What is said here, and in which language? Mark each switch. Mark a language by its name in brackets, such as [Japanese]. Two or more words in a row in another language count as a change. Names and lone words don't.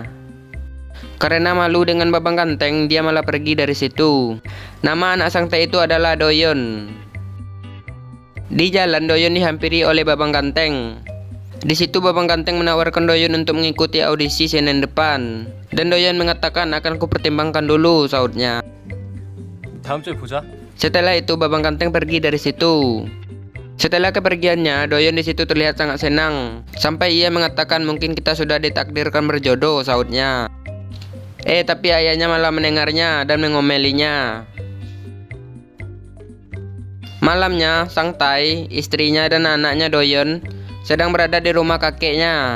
[Indonesian] Karena malu dengan Babang Ganteng, dia malah pergi dari situ. Nama anak Sang Tae itu adalah Doyeon. Di jalan Doyeon dihampiri oleh Babang Ganteng. Di situ Babang Ganteng menawarkan Doyeon untuk mengikuti audisi Senin depan. Dan Doyeon mengatakan akan kupertimbangkan dulu, sahutnya. [Korean] 다음 주에 보자. [Indonesian] Setelah itu Babang Ganteng pergi dari situ. Setelah kepergiannya, Doyeon di situ terlihat sangat senang. Sampai ia mengatakan mungkin kita sudah ditakdirkan berjodoh, sahutnya. Tapi ayahnya malah mendengarnya dan mengomelinya. Malamnya, Sang Tae, istrinya dan anaknya Doyeon sedang berada di rumah kakeknya.